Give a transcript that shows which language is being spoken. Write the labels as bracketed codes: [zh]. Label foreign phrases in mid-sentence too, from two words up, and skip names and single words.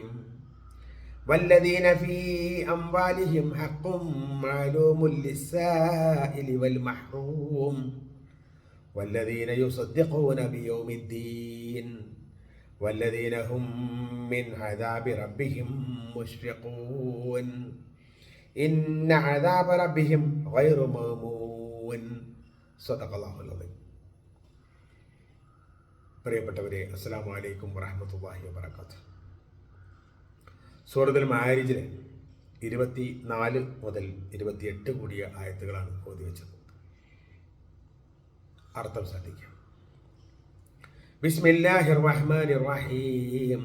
[ar] والذين في أموالهم حق معلوم للسائل والمحروم والذين يصدقون بيوم الدين والذين هم من عذاب ربهم مشفقون إن عذاب ربهم غير مأمون. صدق الله العظيم. പ്രിയപ്പെട്ടവരെ, السلام عليكم ورحمة الله وبركاته. [ml] സൂറത്തുൽ മാരിജിലെ 24 മുതൽ 28 കൂടിയ ആയത്തുകളാണ് ഓതി വെച്ചത്. അർത്ഥം ശ്രദ്ധിക്കാം. [ar] بسم الله الرحمن الرحيم.